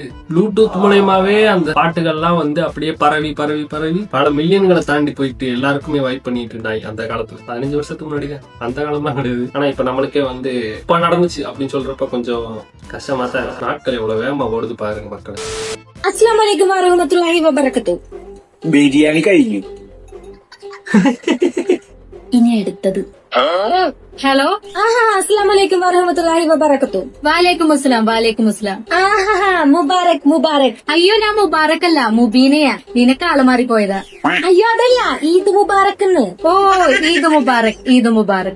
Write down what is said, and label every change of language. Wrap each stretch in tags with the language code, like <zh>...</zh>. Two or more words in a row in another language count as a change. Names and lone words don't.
<ta>ப்ளூடூத் மூலயமாவே அந்த பாட்டுகள்லாம் வந்து அப்படியே பரவி பல மில்லியன்களை தாண்டி போயிட்டு எல்லாருக்குமே வைப் பண்ணிட்டு இருந்தாங்க அந்த காலத்துல. 15 வருஷத்துக்கு முன்னாடி அந்த காலம்லாம் கிடையாது. ஆனா இப்ப நம்மளுக்கே வந்து இப்ப நடந்துச்சு அப்படின்னு சொல்றப்ப கொஞ்சம் கஷ்டமா தான். நாட்கள் எவ்வளவு வேகமா ஓடுது பாருங்க மக்கள்.</ta> <ar>السلام عليكم ورحمة الله وبركاته.</ar> <ml>பிரியாணி കഴിഞ്ഞു. ഇനി അടുത്തത് ഹലോ.</ml> <ar>السلام عليكم ورحمة الله وبركاته. وعليكم السلام. مبارك.</ar> <ml>അയ്യോ ഞാൻ മുബാറക് അല്ല, മുബീനയാ. നിനക്ക് ആള് മാറിപ്പോയതാ. അയ്യോ അതല്ല,</ml> <ar>عيد مبارك.</ar> <ml>ഓ</ml> <ar>عيد مبارك.</ar>